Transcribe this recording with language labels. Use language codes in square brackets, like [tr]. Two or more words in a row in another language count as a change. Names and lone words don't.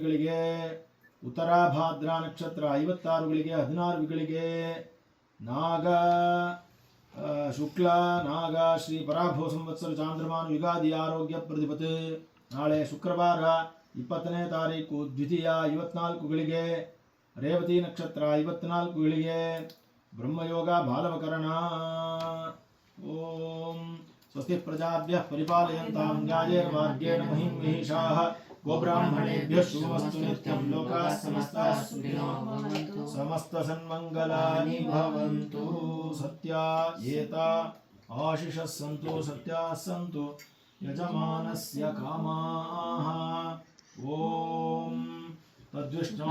[kn] ಗಳಿಗೆ ಉತ್ತರಾಭಾದ್ರ ನಕ್ಷತ್ರ 56 ಗಳಿಗೆ 16 ಗಳಿಗೆ ನಾಗ ಶುಕ್ಲ ನಾಗ ಶ್ರೀ ಪರಾಭವ ಸಂವತ್ಸರ ಚಾಂದ್ರಮಾನ ಯುಗಾದಿ ಆರೋಗ್ಯ ಪ್ರತಿಪತ್ ನಾಳೆ ಶುಕ್ರವಾರ 20ನೇ ತಾರೀಕು ದ್ವಿತೀಯ 54 ಗಳಿಗೆ ರೇವತಿ ನಕ್ಷತ್ರ 54 ಗಳಿಗೆ ಬ್ರಹ್ಮಯೋಗ ಬಾಲವಕರಣ [sa] ಓಂ ಸ್ವಸ್ತಿ ಪ್ರಜಾಭ್ಯಃ ಪರಿಪಾಲಯಂತಾಂ ನ್ಯಾಯೇನ ಮಾರ್ಗೇಣ ಮಹಿಂ ಮಹಿಷಾಃ गोब्राह्मणेभ्यः शुभमस्तु नित्यं लोकाः समस्ताः सुखिनो भवन्तु समस्त सन्मङ्गलानि भवन्तु सत्या एता आशिषः सन्तु सत्याः सन्तु यजमानस्य कामाः ॐ तद्विष्णो